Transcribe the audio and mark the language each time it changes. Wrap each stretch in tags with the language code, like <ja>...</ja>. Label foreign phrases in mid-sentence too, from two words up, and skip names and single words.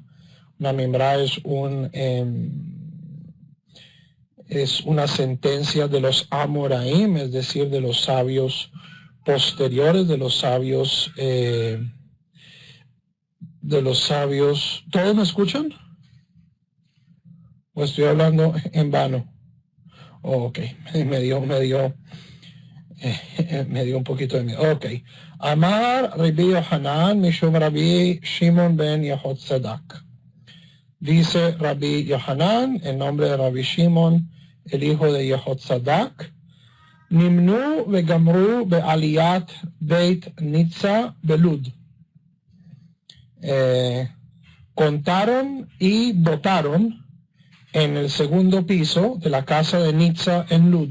<es>Una meimra es una sentencia de los Amoraim, es decir, de los sabios posteriores, de los sabios. ¿Todos me escuchan? ¿O estoy hablando en vano? Ok, me dio un poquito de miedo. Ok.</es> <he>אמר רבי יוחנן משום רבי שמעון בן יהוצדק.</he> <es>Dice Rabbi Yohanan, en nombre de Rabbi Shimon, el hijo de Yehotzadak,</es> <he>נמנו וגמרו בעליית בית נתזה בלוד.</he> <es>Contaron y votaron en el segundo piso de la casa de Nitza en Lud.</es>